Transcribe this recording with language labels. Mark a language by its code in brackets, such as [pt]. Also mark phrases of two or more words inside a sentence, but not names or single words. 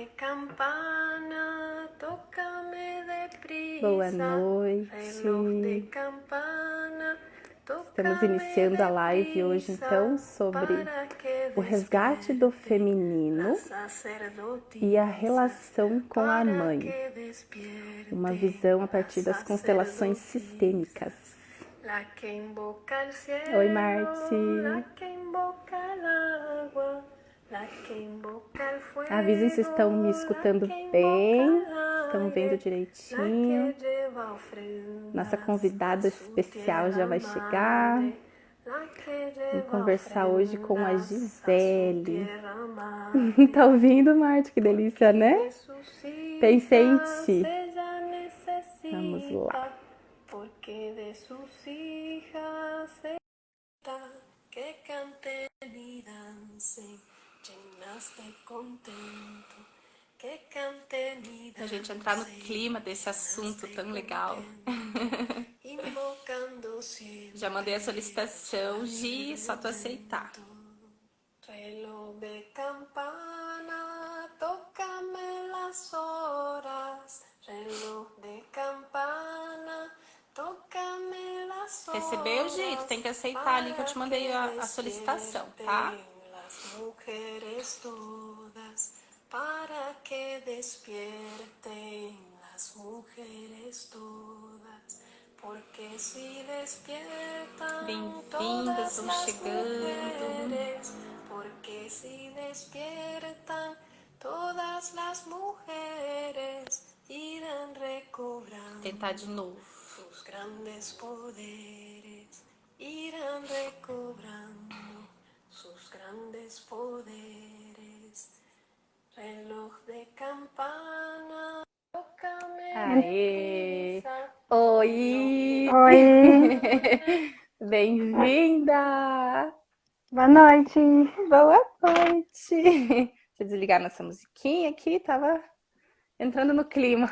[es] campana, tócame [pt] Boa [es] deprisa. [pt] noite. [es] Reloj de campana, [pt] Estamos [es] tócame [pt] iniciando a live hoje, então, sobre [es] para que [pt] o resgate do feminino [es] las [pt] e a [es] sacerdotisas, [pt] relação com a [es] para [pt] mãe. [es] que despierte [pt] Uma visão a partir das [es] las [pt] constelações [es] sacerdotisas. [pt] sistêmicas. [es] La que invoca el cielo, [pt] Oi, Marte. [es] la que invoca el agua, la que invoca el fuego, [pt] Avisem se estão me escutando bem, estão vendo direitinho. Nossa convidada especial já vai chegar. Vamos conversar hoje com a Gisele. Tá ouvindo, Marte? Que delícia, né? Pensei em ti. Vamos lá. [es] Porque de sus hijas que canten y dancen, llenas de contento, que canten y dancen. [pt] A gente entrar no clima desse assunto tão legal. Já mandei a solicitação, Gi, só tu aceitar. [es] Reloj de campana, tócame las horas. Reloj de campana, tócame las horas. [pt] Recebeu, Gi? Tu tem que aceitar ali que eu te mandei a solicitação, tá? [es] Las mujeres todas, para que despierten las mujeres todas. Porque se despiertan. [pt] Bem-vindas, vão chegando. [es] Porque se despiertan todas las mujeres irán recobrando. [pt] Tentar de novo. [es] Sus grandes poderes irán recobrando sus grandes poderes. Reloj de campana. [pt] Aê! Oi! Oi, Bem-vinda! boa noite. Boa noite! Deixa eu desligar nossa musiquinha aqui, tava entrando no clima.